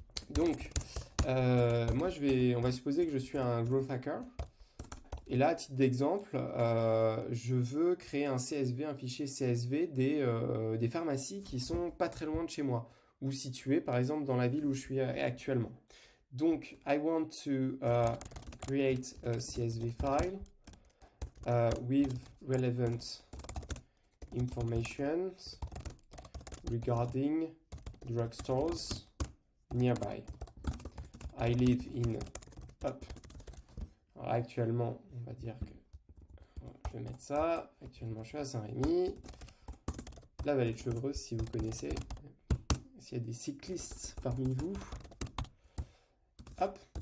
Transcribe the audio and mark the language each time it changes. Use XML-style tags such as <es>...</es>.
<fr>Donc, moi, on va supposer que je suis un growth hacker. Et là, à titre d'exemple, je veux créer un CSV, un fichier CSV des pharmacies qui sont pas très loin de chez moi, ou situées par exemple dans la ville où je suis actuellement. Donc,</fr> <en>I want to create a CSV file with relevant information regarding drugstores nearby. I live in... Hop.</en> <fr>Alors, actuellement, on va dire que je vais mettre ça. Actuellement, je suis à Saint-Rémy. La vallée de Chevreuse, si vous connaissez. S'il y a des cyclistes parmi vous. Hop.</fr>